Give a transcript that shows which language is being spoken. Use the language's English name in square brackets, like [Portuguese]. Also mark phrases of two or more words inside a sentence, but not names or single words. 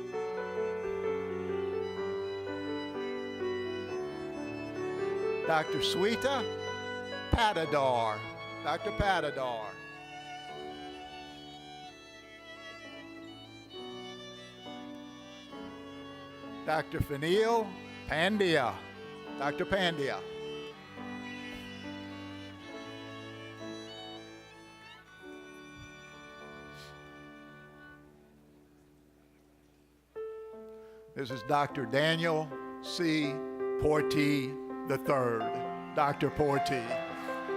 [English] Dr. Sweeta Patadar, Dr. Patadar. Dr. Fanil Pandya, Dr. Pandya. This is Dr. Daniel C. Porty III, Dr. Porty.